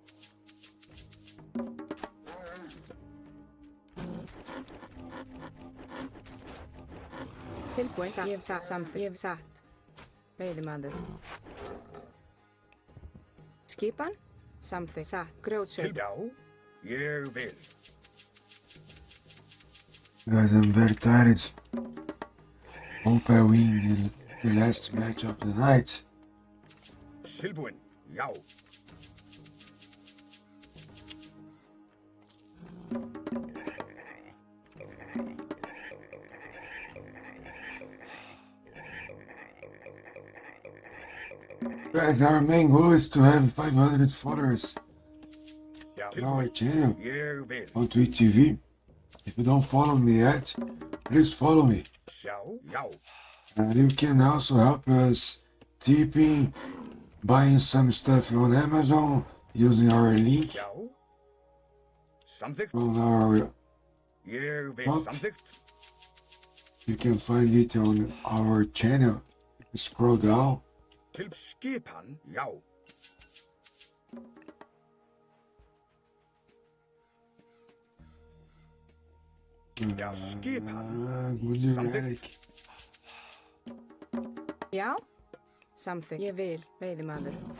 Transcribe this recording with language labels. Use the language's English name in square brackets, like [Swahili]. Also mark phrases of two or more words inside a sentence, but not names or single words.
[Icelandic] Tilbúin, ég hef satt, ég hef satt. Veiðimaður. Skipan, samþykkt, satt, grjótsauð. Já, ég vil. [English] Guys, I'm very tired. Hope I win the last match of the night. [Icelandic] Tilbúin, já. [English] Guys, our main goal is to have 500 followers on our channel [Icelandic] Ég vil. [English] on Twitch TV. If you don't follow me yet, please follow me. [Icelandic] Sjá, já. [English] And you can also help us tipping, buying some stuff on Amazon using our link [Icelandic] Já. Samþykkt. [English] on our [Icelandic] Ég vil. [English] What? [Icelandic] Samþykkt. [English] you can find it on our channel. If you scroll down, [Icelandic] Til skipan, já. Já, skipan. [English] good [Icelandic] Samþykkt. Eric. Já, samþykkt, ég vil, veiðimaður.